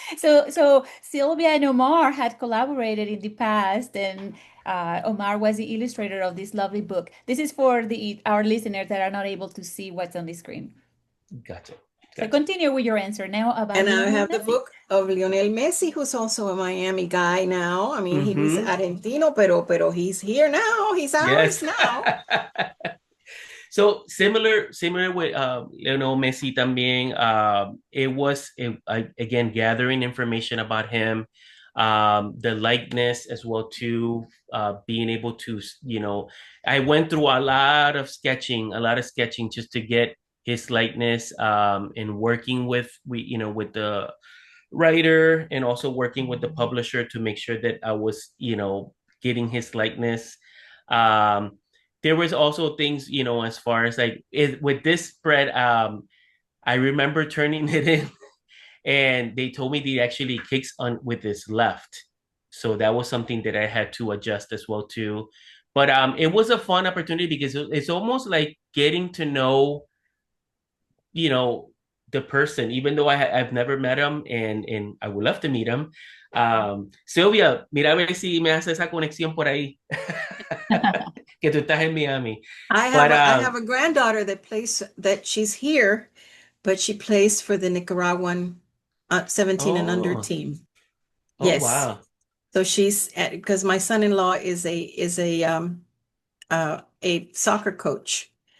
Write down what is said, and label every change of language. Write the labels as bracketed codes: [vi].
[en] So Sylvia and Omar had collaborated in the past, and Omar was the illustrator of this lovely book. This is for our listeners that are not able to see what's on the screen. Gotcha. So continue with your answer now about And I Lionel have the Messi. book of Lionel Messi, who's also a Miami guy now. I mean, he was [es] Argentino, pero [en] he's here now. He's ours now. So similar with Lionel Messi [es] también. [en] It was again gathering information about him, the likeness as well too, being able to, I went through a lot of sketching just to get his likeness, and working with with the writer and also working with the publisher to make sure that I was getting his likeness. There was also things, as far as like with this spread, I remember turning it in and they told me he actually kicks on with his left. So that was something that I had to adjust as well too. But it was a fun opportunity because it's almost like getting to know, the person, even though I've never met him and I would love to meet him. [es] Sylvia, mira a ver si me hace esa conexión por ahí. Que tú estás en Miami. [en] I have a granddaughter that she's here, but she plays for the Nicaraguan 17 and under team. Yes. Wow. So she's because my son-in-law is a soccer coach.